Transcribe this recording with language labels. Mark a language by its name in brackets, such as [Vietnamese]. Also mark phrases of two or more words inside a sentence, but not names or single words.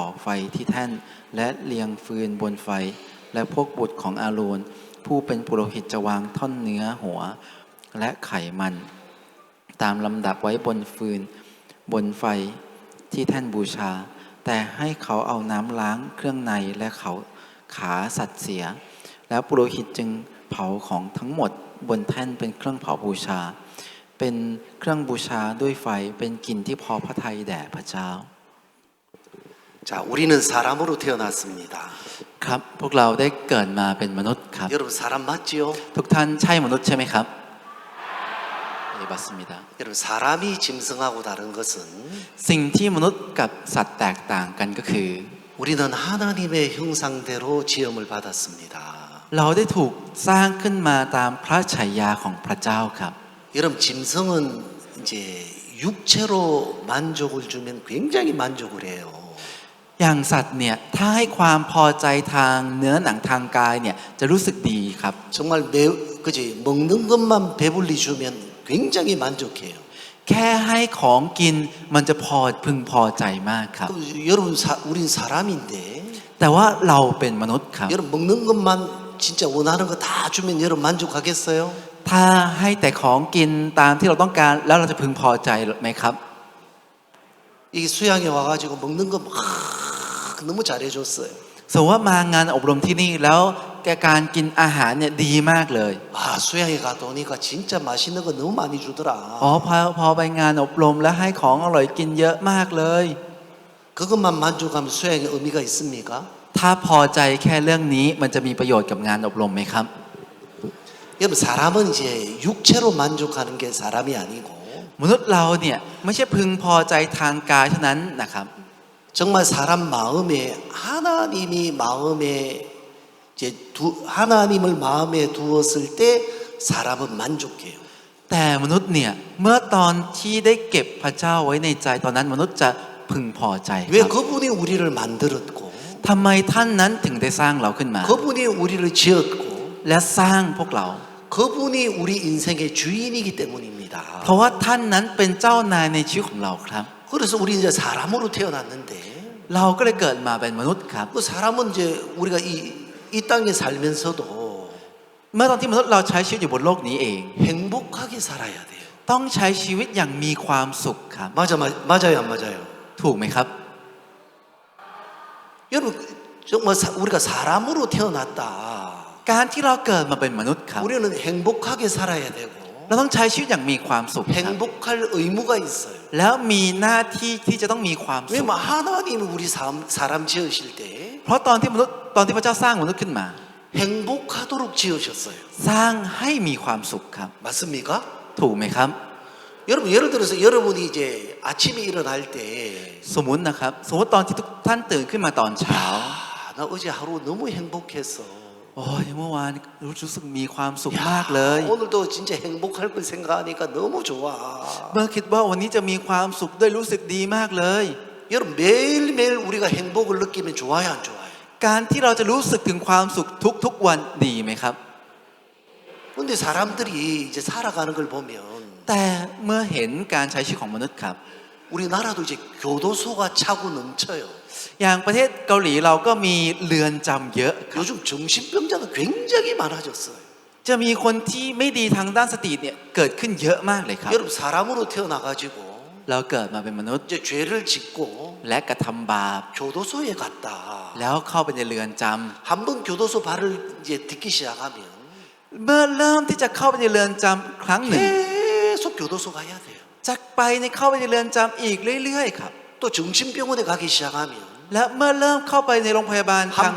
[Thai] ไฟที่แท่นและเลียงฟืนบนไฟและพวกบุตรของอาโรนผู้เป็นปุโรหิตจะวางท่อนเนื้อหัวและไขมันตามลำดับไว้บนฟืนบนไฟที่แท่นบูชาแต่ให้เขาเอาน้ำล้างเครื่องในและเขาขาสัตว์เสียแล้วปุโรหิตจึงเผาของทั้งหมดบนแท่นเป็นเครื่องเผาบูชาเป็นเครื่องบูชาด้วยไฟเป็นกลิ่นที่พอพระทัยแด่พระเจ้า [Korean] 자, 우리는 사람으로 태어났습니다. [Thai] ครับพวกเราได้เกิดมาเป็นมนุษย์ครับ [Korean] 여러분 사람 맞지요? [Thai] ทุกท่านใช่มนุษย์ใช่ไหมครับเอบัสมิดา [Korean] 여러분 사람이 짐승하고 다른 것은 [Thai] สิ่งที่มนุษย์กับสัตว์แตกต่างกันก็คือ [Korean] 우리는 하나님의 형상대로 지음을 받았습니다. [Thai] เราได้ถูกสร้างขึ้นมาตามพระฉายาของพระเจ้าครับ [Korean] 여러분 짐승은 이제 육체로 만족을 주면 굉장히 만족을 해요. [Thai] อย่างสัตว์เนี่ยถ้าให้ความพอใจทางเนื้อหนังทางกายเนี่ยจะรู้สึกดีครับ [Korean] 정말 그지 먹는 것만 배불리 주면 굉장히 만족해요. [Thai] แค่ให้ของกินมันจะพึงพอใจมากครับ [Korean] 여러분 우린 사람인데 [Thai] แต่ว่าเราเป็นมนุษย์ครับ [Korean] 여러분 먹는 것만 진짜 원하는 거 다 주면 여러분 만족하겠어요? [Thai] ถ้าให้แต่ของกินตามที่เราต้องการแล้วเราจะพึงพอใจไหมครับ [Korean] 이 수양에 와가지고 먹는 거 막 너무 잘해줬어요. [Thai] สมมติว่ามางานอบรมที่นี่แล้วการกินอาหารเนี่ยดีมากเลย [Korean] 아 수양에 갔다 오니까 진짜 맛있는 거 너무 많이 주더라. [Thai] พอไปงานอบรมแล้วให้ของอร่อยกินเยอะมากเลย [Korean] 그것만 만족하면 수양에 의미가 있습니까? [Thai] ถ้าพอใจแค่เรื่องนี้มันจะมีประโยชน์กับงานอบรมไหมครับ [Korean] 여러분 사람은 이제 육체로 만족하는 게 사람이 아니고 [Thai] มนุษย์เราเนี่ยไม่ใช่พึงพอใจทางกายเท่านั้นนะครับ [Korean] 정말 사람 마음에 하나님이 마음에 이제 하나님을 마음에 두었을 때 사람은 만족해요. [Thai] แต่มนุษย์เนี่ยเมื่อตอนที่ได้เก็บพระเจ้าไว้ในใจตอนนั้นมนุษย์จะพึงพอใจค [Korean] 왜 [Thai] รับ [Korean] 그분이 우리를 만들었고 [Thai] ทำไมท่านนั้นถึงได้สร้างเราขึ้นมา [Korean] 그분이 우리를 지었고 [Thai] และสร้างพวกเรา [Korean] 그분이 우리 인생의 주인이기 때문입니다. [Thai] เพราะว่าท่านนั้นเป็นเจ้านายในชีวิตของเราครับ [Korean] 그래서 우리 이제 사람으로 태어났는데 [Thai] เราก็เลยเกิดมาเป็นมนุษย์ครับ [Korean] 그 사람은 이제 우리가 이 땅에 살면서도 [Thai] เมื่อตอนที่มนุษย์เราใช้ชีวิตอยู่บนโลกนี้เอง [Korean] 행복하게 살아야 돼요. [Thai] ต้องใช้ชีวิตอย่างมีความสุขครับ [Korean] 맞아요, 안 맞아요? [Thai] ถูกไหมครับ [Korean] 여러분 정말 우리가 사람으로 태어났다. [Thai] การที่เราเกิดมาเป็นมนุษย์ครับ [Korean] 우리는 행복하게 살아야 되고 [Thai] เราต้องใช้ชีวิตอย่างมีความสุขครับ [Korean] 행복할 의무가 있어요. [Thai] แล้วมีหน้าที่ที่จะต้องมีความสุข [Korean] 왜냐면 하나님이 우리 사람 지으실 때 [Thai] เพราะตอนที่พระเจ้าสร้างมนุษย์ขึ้นมา [Korean] 행복하도록 지으셨어요. [Thai] สร้างให้มีความสุขครับ [Korean] 맞습니까? [Thai] ถูกไหมครับ [Korean] 여러분 예를 들어서 여러분이 이제 아침에 일어날 때 [Thai] สมมุตินะครับสมมติตอนที่ทุกท่านตื่นขึ้นมาตอนเช้า [Korean] 나 어제 하루 너무 행복했어. [Thai] โอ้ยเมื่อวานรู้สึกมีความสุขมากเลย [Korean] 오늘도 진짜 행복할 걸 생각하니까 너무 좋아. [Thai] เมื่อคิดว่าวันนี้จะมีความสุขด้วยรู้สึกดีมากเลย [Korean] 여러분 매일매일 우리가 행복을 느끼면 좋아요 안 좋아요? [Thai] การที่เราจะรู้สึกถึงความสุขทุกๆวันดีไหมครับ [Korean] 근데 사람들이 이제 살아가는 걸 보면 [Thai] แต่เมื่อเห็นการใช้ชีวิตของมนุษย์ครับ [Korean] 우리나라도 이제 교도소가 차고 넘쳐요. [Thai] อย่างประเทศเกาหลีเราก็มีเรือนจำเยอะครับ [Korean] 요즘 정신병자가 굉장히 많아졌어요. [Thai] จะมีคนที่ไม่ดีทางด้านสติเนี่ยเกิดขึ้นเยอะมากเลยครับ [Korean] 여러분 사람으로 태어나가지고 [Thai] เราเกิดมาเป็นมนุษย์ [Korean] 이제 죄를 짓고 [Thai] และกระทำบาป [Korean] 교도소에 갔다. [Thai] แล้วเข้าไปในเรือนจ [Korean] 한 번 교도소 발을 이제 딛기 시작하면 [Thai] ำเมื่อเริ่มที่จะเข้าไปในเรือนจำครั้งหนึ่ง [Korean] 계속 교도소 가야 돼요. [Thai] จะไปในเข้าไปในเรือนจำอีกเรื่อยๆครับ [Korean] 또 정신병원에 가기 시작하면 [Thai] และเมื่อเริ่มเข้าไปในโรงพยาบาลทาง